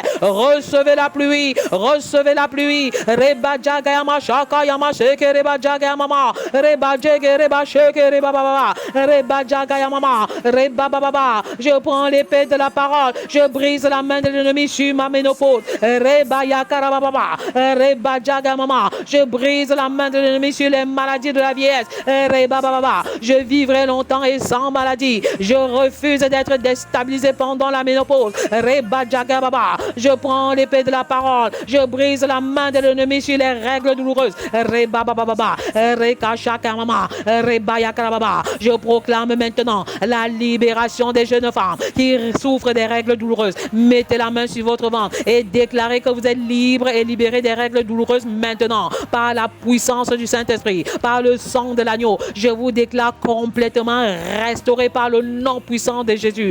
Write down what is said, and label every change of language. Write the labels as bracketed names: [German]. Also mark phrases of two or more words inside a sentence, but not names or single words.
[French] Recevez la pluie. Recevez la pluie. Reba jaga yama shaka yama sheke reba jaga yama. Reba jege reba sheke reba baba. Reba jaga yama. Reba baba. Je prends l'épée de la parole. parole. Je brise la main de l'ennemi sur ma ménopause. Reba yakarababa. Reba jagamama. Je brise la main de l'ennemi sur les maladies de la vieillesse. Reba baba. Je vivrai longtemps et sans maladie. Je refuse d'être déstabilisé pendant la ménopause. Reba jagababa. Je prends l'épée de la parole. Je brise la main de l'ennemi sur les règles douloureuses. Reba baba. Reka shakamama. Reba yakarababa. Je proclame maintenant la libération des jeunes femmes qui souffrent des règles douloureuses. Mettez la main sur votre ventre et déclarez que vous êtes libre et libéré des règles douloureuses maintenant par la puissance du Saint-Esprit, par le sang de l'agneau. Je vous déclare complètement restauré par le nom puissant de Jésus.